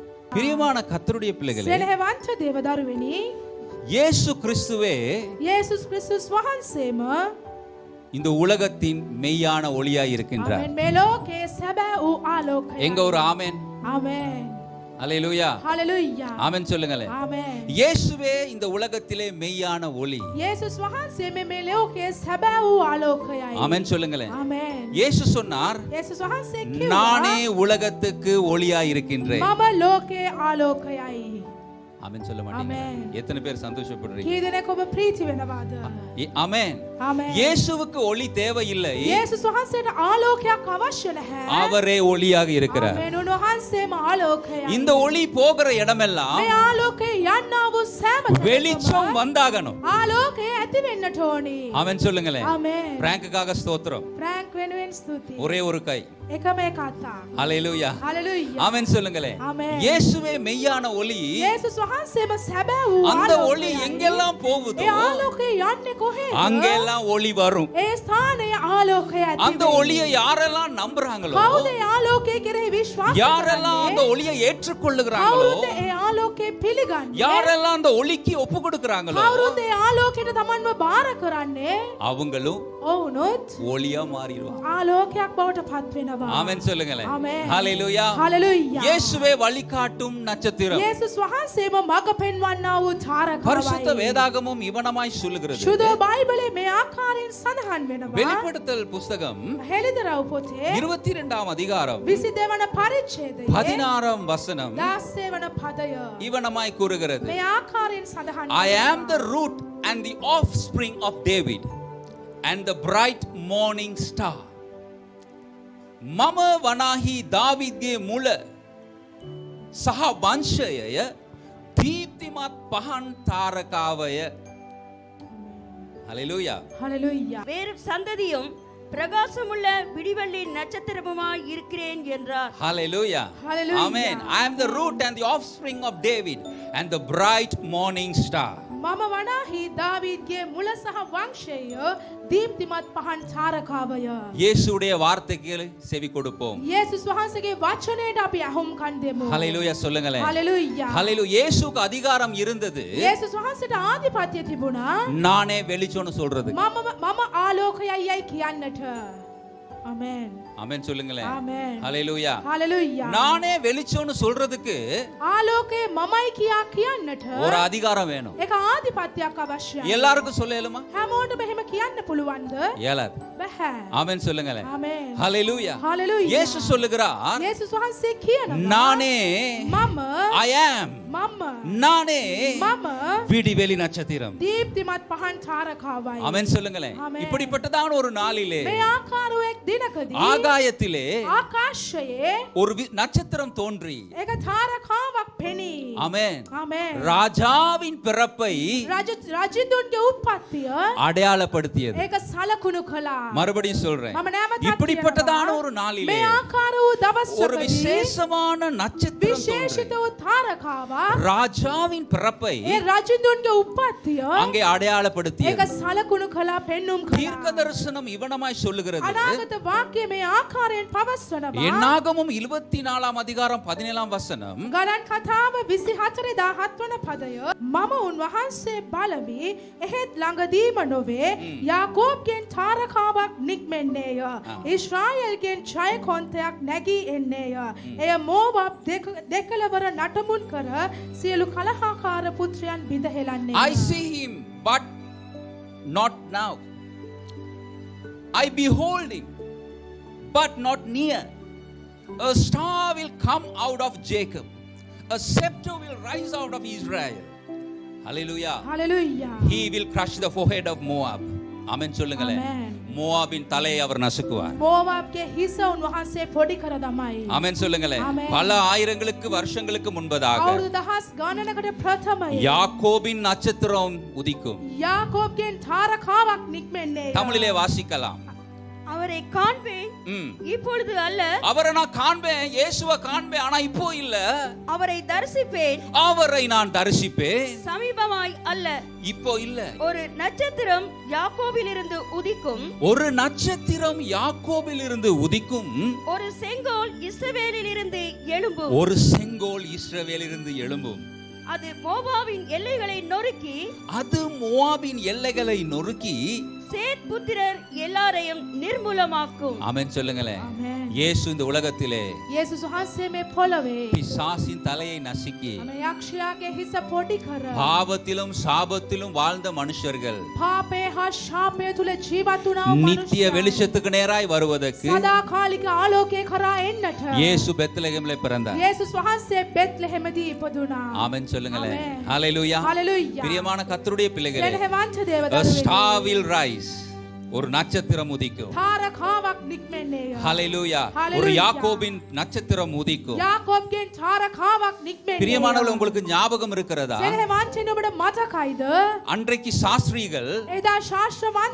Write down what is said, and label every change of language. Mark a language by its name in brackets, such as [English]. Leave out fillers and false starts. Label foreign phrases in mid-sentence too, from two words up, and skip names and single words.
[Tamil] பிரியமான கர்த்தருடைய பிள்ளைகளே, [Sinhala] සෙනෙහවන්ත දේවදරුවනි, [Tamil] இயேசு கிறிஸ்துவே [Sinhala] යේසුස් ක්‍රිස්තුස් වහන්සේම [Tamil] இந்த உலகத்தின் மெய்யான ஒளியாய் இருக்கின்றார். [Sinhala] ආමෙන්. මේ ලෝකයේ සැබෑ වූ ආලෝකය. [Tamil] எங்க ஒரு ஆமென்? [Sinhala] ආමෙන්. [Tamil] அல்லேலூயா. [Sinhala] හලෙලූයා. [Tamil] ஆமென் சொல்லுங்களேன். [Sinhala] ආමෙන්. [Tamil] இயேசுவே இந்த உலகத்திலே மெய்யான ஒளி. [Sinhala] යේසුස් වහන්සේ මේ ලෝකයේ සැබෑ වූ ආලෝකයයි. [Tamil] ஆமென் சொல்லுங்களேன். [Sinhala] ආමෙන්. [Tamil] இயேசு சொன்னார், [Sinhala] යේසුස් වහන්සේ කිව්වා, [Tamil] நானே உலகத்துக்கு ஒளியாய் இருக்கின்றேன். [Sinhala] මම ලෝකයේ ආලෝකයයි. [Tamil] ஆமென் சொல்ல மாட்டீங்க? ஆமென். எத்தனை பேர் சந்தோஷப்படுறீங்க? [Sinhala] කී දෙනෙක් ඔබ ප්‍රීති වෙනවාද? [Tamil] ஆமென். [Sinhala] ආමෙන්. [Tamil] இயேசுவுக்கு ஒளி தேவையில்லை, [Sinhala] යේසුස් වහන්සේට ආලෝකයක් අවශ්‍ය නැහැ. [Tamil] அவரே ஒளியாக இருக்கிறார். [Sinhala] ආමෙන්. උන්වහන්සේම ආලෝකයයි. [Tamil] இந்த ஒளி போகிற இடமெல்லாம் [Sinhala] මේ ආලෝකේ යන්නා වූ සෑම තැනකම [Tamil] வெளிச்சம் வந்தாகணும். [Sinhala] ආලෝකය ඇති වෙන්නට ඕනි. [Tamil] ஆமென் சொல்லுங்களேன். [Sinhala] ආමෙන්. [Tamil] பிராங்குக்காக ஸ்தோத்திரம். [Sinhala] ප්‍රෑන්ක් වෙනුවෙන් ස්තුතියි. [Tamil] ஒரே ஒரு கை. [Sinhala] එකම එක අතක්. [Tamil] ஹalleluya. [Sinhala] හලෙලූයා. [Tamil] ஆமென் சொல்லுங்களேன். ஆமென். இயேசுவே மெய்யான ஒளி. [Sinhala] යේසුස් වහන්සේම සැබෑ වූ [Tamil] அந்த [Sinhala] ආලෝකයයි. [Tamil] ஒளி எங்கெல்லாம் போகுதோ [Sinhala] ඒ ආලෝකය යන්නේ කොහෙද? [Tamil] அங்கெல்லாம் ஒளி வரும். [Sinhala] ඒ ස්ථානයේ ආලෝකය ඇති [Tamil] அந்த [Sinhala] වෙන්නේ. [Tamil] ஒளியை யாரெல்லாம் நம்புறாங்களோ, [Sinhala] කවුද ඒ ආලෝකය කෙරෙහි විශ්වාස [Tamil] யாரெல்லாம் அந்த [Sinhala] කරන්නේ? [Tamil] ஒளியை ஏற்றுக்கொள்ளுகிறாங்களோ, [Sinhala] කවුරුද ඒ ආලෝකය පිළිගන්නේ? [Tamil] யாரெல்லாம் அந்த ஒளிக்கு ஒப்பு கொடுக்கறாங்களோ, [Sinhala] කවුරුද ඒ ආලෝකයට තමන්ව බාර කරන්නේ? [Tamil] அவங்களும் [Sinhala] ඔවුනොත් [Tamil] ஒளியா மாறிடுவாங்க. [Sinhala] ආලෝකයක් බවට පත් වෙනවා. [Tamil] ஆமென் சொல்லுங்களேன். ஆமென். ஹalleluya. [Sinhala] හලෙලූයා. [Tamil] இயேசுவே வழிகாட்டும் நட்சத்திரம். [Sinhala] යේසුස් වහන්සේම මඟ පෙන්වන්නා වූ [Tamil] பரிசுத்த [Sinhala] තාරකාවයි. [Tamil] வேதாகமும் இவனமாய் சொல்லுகிறது. [Sinhala] සුදු බයිබලයේ මේ ආකාරයෙන් සඳහන් වෙනවා. [Tamil] வெளிப்படுத்தல் புஸ்தகம் [Sinhala] හෙළිදරව් පොතේ [Tamil] 22 அதிகாரம் [Sinhala] 22 වන පරිච්ඡේදයේ [Tamil] 16 வசனம் [Sinhala] 16 වන පදය [Tamil] இவனமாய் கூறுகிறது. [Sinhala] මේ ආකාරයෙන් සඳහන් [English] I am the root and the offspring of David and the bright morning star. [Sinhala] මම වනාහි දාවිද්ගේ මුල සහ වංශයය දීප්තිමත් පහන් තාරකාවය. [Tamil] ஹalleluya. ஹalleluya. வேறு சந்ததியும் பிரகாசமுள்ள விடிவெள்ளி நட்சத்திரமுமாய் இருக்கிறேன் என்றார். [English] Hallelujah. Hallelujah. Amen. I am the root and the offspring of David and the bright morning star. [Sinhala] මම වනාහි දාවීද්ගේ මුල සහ වංශය දීප්තිමත් පහන් තාරකාවය. [Tamil] இயேசுடைய வார்த்தைக்கு செவி கொடுப்போம். [Sinhala] යේසුස් වහන්සේගේ වචනයට අපි අහුම්කන් දෙමු. [Tamil] ஹalleluya சொல்லுங்களேன். ஹalleluya. ஹalleluya. இயேசுக்கு அதிகாரம் இருந்தது, [Sinhala] යේසුස් වහන්සේට ආධිපත්‍ය තිබුණා. [Tamil] நானே வெளிச்சம்னு சொல்றது. [Sinhala] මම ආලෝකයයි කියන්නට. ආමෙන්. [Tamil] ஆமென் சொல்லுங்களேன். [Sinhala] ආමෙන්. [Tamil] ஹalleluya. [Sinhala] හalleluya. [Tamil] நானே வெளிச்சம்னு சொல்றதுக்கு [Sinhala] ආලෝකේ මමයි කියන්නට [Tamil] ஒரு அதிகாரம் வேணும். [Sinhala] ඒක ආධිපත්‍යයක් අවශ්‍යයි. [Tamil] எல்லாருக்கும் சொல்ல இயலுமா? [Sinhala] හැමෝටම එහෙම කියන්න පුළුවන්ද? [Tamil] இயலாது. [Sinhala] බෑ. [Tamil] ஆமென் சொல்லுங்களேன். [Sinhala] ආමෙන්. [Tamil] ஹalleluya. [Sinhala] හalleluya. [Tamil] இயேசு சொல்லுகிறார், [Sinhala] යේසුස් වහන්සේ කියනවා [Tamil] நானே [Sinhala] මම [English] I am, [Sinhala] මම [Tamil] நானே [Sinhala] මම [Tamil] விடிவெளி நட்சத்திரம். [Sinhala] දීප්තිමත් පහන් තාරකාවයි. [Tamil] ஆமென் சொல்லுங்களேன். ஆமென். இப்படிப்பட்டதான ஒரு நாளிலே [Sinhala] මේ ආකාරයක් දිනකදී [Tamil] ஆகாயத்திலே [Sinhala] ආකාශයේ [Tamil] ஒரு நட்சத்திரம் தோன்றி, [Sinhala] ඒක තාරකාවක් පෙනී. [Tamil] ஆமென், [Sinhala] ආමෙන්. [Tamil] ராஜாவின் பிறப்பை [Sinhala] රජතුන්ගේ උත්පත්තිය [Tamil] அடையாளப்படுத்தியது. [Sinhala] ඒක සලකුණු කළා. [Tamil] மறுபடியும் சொல்றேன், [Sinhala] මම නැවතත් [Tamil] இப்படிப்பட்டதான [Sinhala] කියනවා, [Tamil] ஒரு நாளிலே [Sinhala] මේ ආකාර වූ [Tamil] ஒரு [Sinhala] දවසකදී [Tamil] விசேஷமான நட்சத்திரம் [Sinhala] විශේෂිත [Tamil] தோன்றி [Sinhala] වූ තාරකාවක් [Tamil] ராஜாவின் பிறப்பை [Sinhala] ඒ රජතුන්ගේ උත්පත්තිය [Tamil] அங்கே [Sinhala] ඒක [Tamil] அடையாளப்படுத்தியது. [Sinhala] සලකුණු කළා, පෙන්눔 [Tamil] தீர்க்க [Sinhala] කළා. [Tamil] தரிசனம் இவனமாய் சொல்லுகிறது. [Sinhala] අනාගත වාක්‍යය මේ ආකාරයෙන් පවස්වනවා. [Tamil] என்னாகமும் 24 அதிகாரம் 17 வசனம், [Sinhala] ගණන් කතාව 24:17 වන පදය. මම උන්වහන්සේ බලමි, එහෙත් ළඟදීම නොවේ. යාකෝබ්ගෙන් තාරකාවක් නික්මෙන්නේය. ඊශ්‍රායෙල්ගෙන් ජයකොන්තයක් නැගී එන්නේය. එය මෝවාබ් දෙකලවර නටමුන් කර සියලු කලහකාර පුත්‍රයන් බිඳ හෙලන්නේ. [English] I see him but not now. I behold him but not near. A star will come out of Jacob. A scepter will rise out of Israel. Hallelujah. [Sinhala] හලෙලූයා. [English] He will crush the forehead of Moab. [Tamil] ஆமென் சொல்லுங்களேன். [English] Amen. [Tamil] மோவாபின் தலையை அவர் நசுக்குவார். [Sinhala] මෝවාබ්ගේ හිස උන්වහන්සේ පොඩි කර දමයි. [Tamil] ஆமென் சொல்லுங்களேன். [English] Amen. [Tamil] பல ஆயிரங்களுக்கு வருஷங்களுக்கு முன்பதாக [Sinhala] අවුරුදු දහස් ගණනකට ප්‍රථමය [Tamil] யாக்கோபின் நட்சத்திரம் உதிக்கும். [Sinhala] යාකෝබ්ගෙන් තාරකාවක් නික්මෙන්නේ. [Tamil] தமிழிலே வாசிக்கலாம். அவரை காண்பேன், இப்பொழுது அல்ல. அவரை நான் காண்பேன், இயேசுவை காண்பேன், ஆனா இப்போ இல்ல. அவரை தரிசிப்பேன், அவரை நான் தரிசிப்பேன், சமீபமாய் அல்ல, இப்போ இல்ல. ஒரு நட்சத்திரம் யாக்கோபிலிருந்து உதிக்கும், ஒரு நட்சத்திரம் யாக்கோபிலிருந்து உதிக்கும், ஒரு செங்கோல் இஸ்ரவேலிலிருந்து எழும்பும், ஒரு செங்கோல் இஸ்ரவேலிலிருந்து எழும்பும். அது மோவாபின் எல்லைகளை நொறுக்கி, அது மோவாபின் எல்லைகளை நொறுக்கி சேத் புத்திரர் எல்லாரையும் நிர்மூலமாக்கும். ஆமென் சொல்லுங்களேன். [English] Amen. [Tamil] இயேசு இந்த உலகத்திலே [Sinhala] යේසුස් වහන්සේ මේ පොළවේ [Tamil] பிசாசின் தலையை நசுக்கி [Sinhala] අනේ යක්ෂයාගේ හිස පොඩි කර [Tamil] பாவத்திலும் சாபத்திலும் வாழ்ந்த மனுஷர்கள் [Sinhala] පාපේ හා ශාපය තුල ජීවත් වුණා වූ [Tamil] நித்திய [Sinhala] මනුෂ්‍යයන් [Tamil] வெளிச்சத்துக்கு நேராய் வருவதற்கு [Sinhala] සදාකාලික ආලෝකයේ කරා එන්නට [Tamil] இயேசு பெத்லகேமிலே பிறந்தார். [Sinhala] යේසුස් වහන්සේ බෙත්ලෙහෙමදී ඉපදුනා. [Tamil] ஆமென் சொல்லுங்களேன். [English] Amen. [Tamil] ஹalleluya. [English] Hallelujah. [Tamil] பிரியமான கர்த்தருடைய பிள்ளைகளே, [Sinhala] සෙනෙහවන්ත [English] a [Sinhala] දේවදරුවෙනි [English] star will rise. [Tamil] ஒரு நட்சத்திரம் உதிக்கும். [Sinhala] තාරකාවක් නික්මෙන්නේය. [Tamil] ஹalleluya. [English] Hallelujah. [Tamil] ஒரு யாக்கோபின் நட்சத்திரம் உதிக்கும். [Sinhala] යාකෝබ්ගෙන් තාරකාවක් නික්මෙන්නේය. [Tamil] பிரியமானவர்களே, உங்களுக்கு ஞாபகம் இருக்கிறதா? [Sinhala] සෙනෙහවන්තයන් ඔබට මතකයිද? [Tamil] அன்றைக்கு சாஸ்திரிகள் [Sinhala] එදා ශාස්ත්‍රවන්තයන්